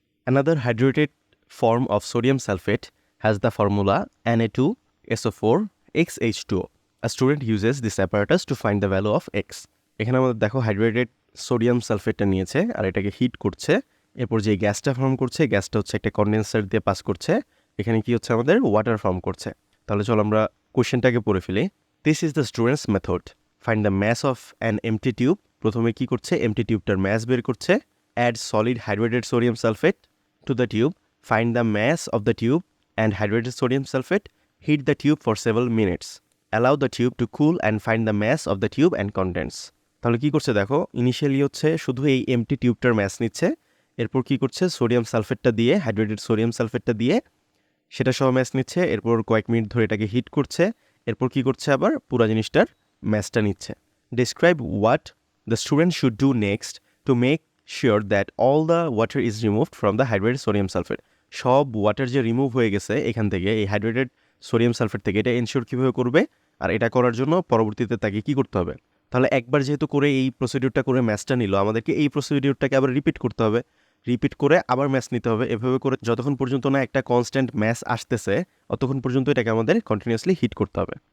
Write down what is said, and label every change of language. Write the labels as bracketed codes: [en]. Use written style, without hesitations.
[en] Another hydrated form of sodium sulfate has the formula Na2SO4XH2O. A student uses this apparatus to find the value of X. [bn] এখানে আমাদের দেখো hydrated sodium সালফেটটা নিয়েছে আর এটাকে hit করছে, এরপর যে গ্যাসটা ফর্ম করছে, গ্যাসটা হচ্ছে একটা কন্ডেন্সার দিয়ে পাস করছে, এখানে কি হচ্ছে আমাদের ওয়াটার ফর্ম করছে। তাহলে চলো আমরা কোশ্চেনটাকে পড়ে ফেলি। [en] This is the students method, find the mass of an empty tube. [bn] প্রথমে কি করছে, এমটি টিউবটার ম্যাস বের করছে। [en] Add solid hydrated sodium sulphate to the tube, find the mass of the tube and hydrated sodium sulfate, heat the tube for several minutes, allow the tube to cool and find the mass of the tube and contents. [bn] তাহলে কি করছে দেখো, initially হচ্ছে শুধু এই MT টিউবটার mass নিচ্ছে, এরপর কি করছে সোডিয়াম সালফেটটা দিয়ে, হাইড্রেটেড সোডিয়াম সালফেটটা দিয়ে সেটা সহ ম্যাস নিচ্ছে, এরপর কয়েক মিনিট ধরে এটাকে হিট করছে, এরপর কি করছে আবার পুরো জিনিসটার ম্যাসটা নিচ্ছে। [en] Describe what the student should do next to make sure that all the water is removed from the hydrated sodium sulfate. [bn] সব ওয়াটার যে রিমুভ হয়ে গেছে এখান থেকে, এই হাইড্রেটেড সোডিয়াম সালফেট থেকে, এটা এনশিওর কীভাবে করবে, আর এটা করার জন্য পরবর্তীতে তাকে কি করতে হবে। তাহলে একবার যেহেতু করে এই প্রসিডিউরটা করে ম্যাচটা নিল, আমাদেরকে এই প্রসিডিউরটাকে আবার রিপিট করতে হবে, রিপিট করে আবার ম্যাচ নিতে হবে। এভাবে করে যতক্ষণ পর্যন্ত না একটা কনস্ট্যান্ট ম্যাচ আসতেছে ততক্ষণ পর্যন্ত এটাকে আমাদের কন্টিনিউয়াসলি হিট করতে হবে।